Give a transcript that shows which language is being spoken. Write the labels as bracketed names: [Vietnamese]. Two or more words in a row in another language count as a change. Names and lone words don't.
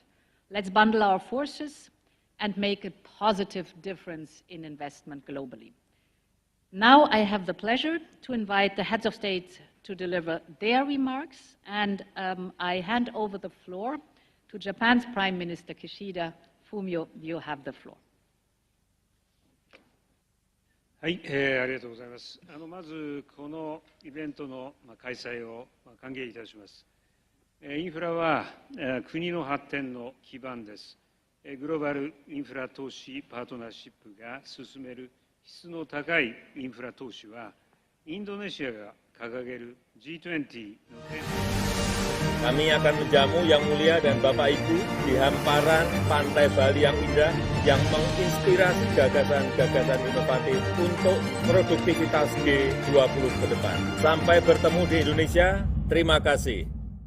[English] Let's bundle our forces and make a positive difference in investment globally. Now I have the pleasure to invite the heads of state to deliver their remarks, and I hand over the floor to Japan's Prime Minister Kishida. Fumio, you have the floor. [Japanese] はい、ありがとうございます。まずこのイベントの開催を歓迎いたします。インフラは国の発展の基盤です。グローバルインフラ投資パートナーシップが進める質の高いインフラ投資は、インドネシアが掲げる G20 のテーマ。 [Indonesian] Kami akan menjamu Yang Mulia dan Bapak Ibu di hamparan pantai Bali yang indah, yang menginspirasi gagasan-gagasan inovatif untuk produktivitas G20 ke depan. Sampai bertemu di Indonesia, terima kasih.